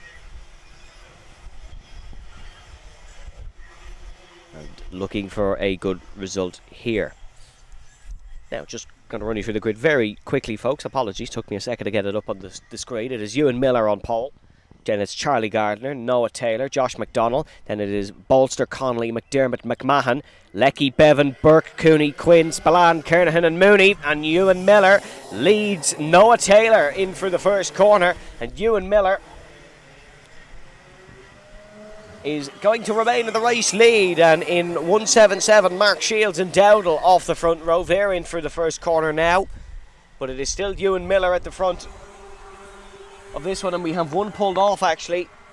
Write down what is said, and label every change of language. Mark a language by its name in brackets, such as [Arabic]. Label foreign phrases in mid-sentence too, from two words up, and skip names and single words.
[English] And looking for a good result here. Now just going to run you through the grid very quickly, folks. Apologies, took me a second to get it up on the screen. It is Ewan Miller on pole. Then it's Charlie Gardner, Noah Taylor, Josh McDonnell. Then it is Bolster, Connolly, McDermott, McMahon, Leckie, Bevan, Burke, Cooney, Quinn, Spillane, Kernahan and Mooney. And Ewan Miller leads Noah Taylor in for the first corner. And Ewan Miller is going to remain in the race lead. And in 177, Mark Shields and Dowdall off the front row. They're in for the first corner now. But it is still Ewan Miller at the front of this one, and we have one pulled off actually.